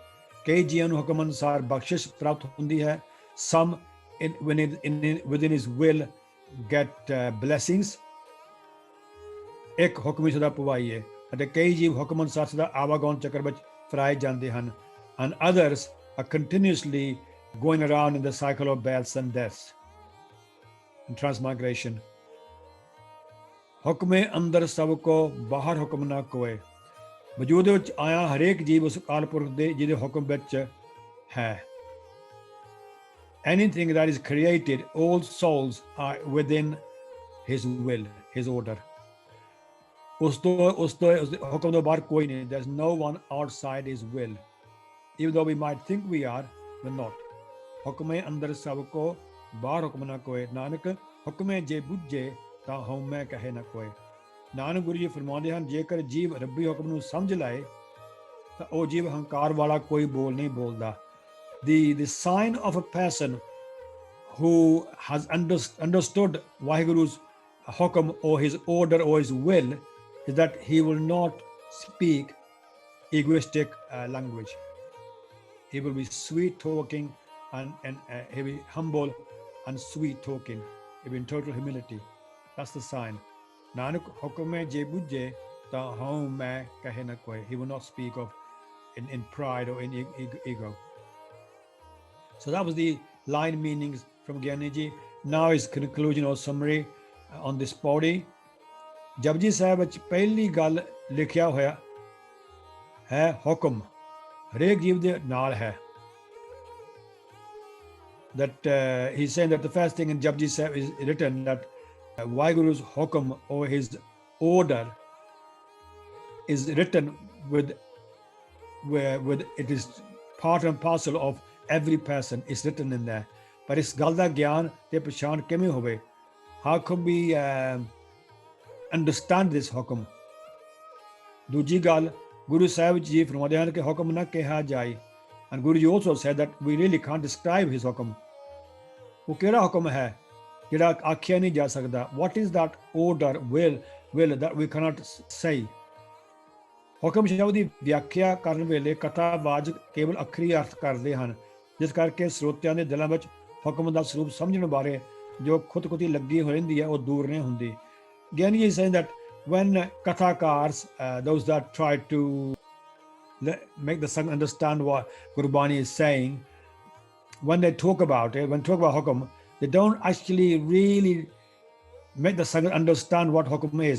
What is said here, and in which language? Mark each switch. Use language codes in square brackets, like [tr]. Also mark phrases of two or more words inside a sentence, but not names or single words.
[pa] ਕਈ ਜੀਆਂ ਨੂੰ ਹੁਕਮ ਅਨੁਸਾਰ ਬਖਸ਼ਿਸ਼ ਪ੍ਰਾਪਤ ਹੁੰਦੀ ਹੈ। [en] Some within his will get blessings. [pa] ਇੱਕ ਹੁਕਮੀ ਸਦਾ ਪਵਾਹੀ ਹੈ ਅਤੇ ਕਈ ਜੀਵ ਹੁਕਮ ਅਨੁਸਾਰ ਸਦਾ ਆਵਾਗਾਉਣ ਚੱਕਰ ਵਿੱਚ ਫਰਾਏ ਜਾਂਦੇ ਹਨ। [en] And others are continuously going around in the cycle of births and deaths and transmigration. [pa] ਹੁਕਮੇ ਅੰਦਰ ਸਭ ਕੋ ਬਾਹਰ ਹੁਕਮ ਨਾ ਕੋਏ। ਵਜੂਦ ਵਿੱਚ ਆਇਆ ਹਰੇਕ ਜੀਵ ਉਸ ਅਕਾਲ ਪੁਰਖ ਦੇ ਜਿਹਦੇ ਹੁਕਮ ਵਿੱਚ ਹੈ। [en] Anything that is created, all souls are within his will, his order. [pa] ਉਸ ਹੁਕਮ ਤੋਂ ਬਾਹਰ ਕੋਈ ਨਹੀਂ। [en] There's no one outside his will. Even though we might think we are, we're not. [pa] ਹੁਕਮੇ ਅੰਦਰ ਸਭ ਕੋ ਬਾਹਰ ਹੁਕਮ ਨਾ ਕੋਏ। ਨਾਨਕ ਹੁਕਮੇ ਜੇ ਬੁੱਝੇ ਤਾਂ ਹਉਮੈ ਕਹੇ ਨਾ ਕੋਏ। ਨਾਨਕ ਗੁਰੂ ਜੀ ਫਰਮਾਉਂਦੇ ਹਨ, ਜੇਕਰ ਜੀਵ ਰੱਬੀ ਹੁਕਮ ਨੂੰ ਸਮਝ ਲਾਏ ਤਾਂ ਉਹ ਜੀਵ ਹੰਕਾਰ ਵਾਲਾ ਕੋਈ ਬੋਲ ਨਹੀਂ ਬੋਲਦਾ। [en] The sign of a person who has understood Vaheguru's hukum or his order or his will is that he will not speak egoistic language. He will be sweet talking and he will be humble and sweet talking. He will be in total humility. That's the sign. [pa] ਨਾਨਕ ਹੁਕਮੇ ਜੇ ਬੁੱਝੇ ਤਾਂ ਹਉ ਮੈ ਕਹੇ ਨਾ ਕੋਈ. [en] He will not speak of in pride or in ego. So that was the line meanings from Gyani Ji. Now is conclusion or summary on this body. [pa] Japji Sahib ਵਿੱਚ ਪਹਿਲੀ ਗੱਲ ਲਿਖਿਆ ਹੋਇਆ ਹੈ ਹੁਕਮ ਹਰੇਕ ਜੀਵ ਦੇ ਨਾਲ ਹੈ। [en] That he's saying that the first thing in Japji Sahib is written that Vaheguru's hukum or his order is written with it is part and parcel of every person. It's written in there. [pa] ਪਰ ਇਸ ਗੱਲ ਦਾ ਗਿਆਨ ਤੇ ਪਛਾਣ ਕਿਵੇਂ ਹੋਵੇ? [en] How can we understand this hukum? [pa] ਦੂਜੀ ਗੱਲ ਗੁਰੂ ਸਾਹਿਬ ਜੀ ਫਰਮਾਉਂਦੇ ਹਨ ਕਿ ਹੁਕਮ ਨਾ ਕਿਹਾ ਜਾਏ। [en] And Guru ji also said that we really can't describe his hukum. [pa] ਉਹ ਕਿਹੜਾ ਹੁਕਮ ਹੈ ਜਿਹੜਾ ਆਖਿਆ ਨਹੀਂ ਜਾ ਸਕਦਾ? [en] What is that order, will that we cannot say? [pa] ਹੁਕਮ ਸ਼ਬਦ ਦੀ ਵਿਆਖਿਆ ਕਰਨ ਵੇਲੇ ਕਥਾਵਾਚਕ ਕੇਵਲ ਅੱਖਰੀ ਅਰਥ ਕਰਦੇ ਹਨ, ਜਿਸ ਕਰਕੇ ਸਰੋਤਿਆਂ ਦੇ ਦਿਲਾਂ ਵਿੱਚ ਹੁਕਮ ਦਾ ਸਰੂਪ ਸਮਝਣ ਬਾਰੇ ਜੋ ਖੁਦਕੁਤੀ ਲੱਗੀ ਹੋ ਰਹਿੰਦੀ ਹੈ ਉਹ ਦੂਰ ਨਹੀਂ ਹੁੰਦੀ। [en] Gyani is saying that when kathakars, those that try to make the Sangh understand what Gurbani is saying, when they talk about it, when they talk about hukum, they don't actually really make the Sangh understand what hukum is.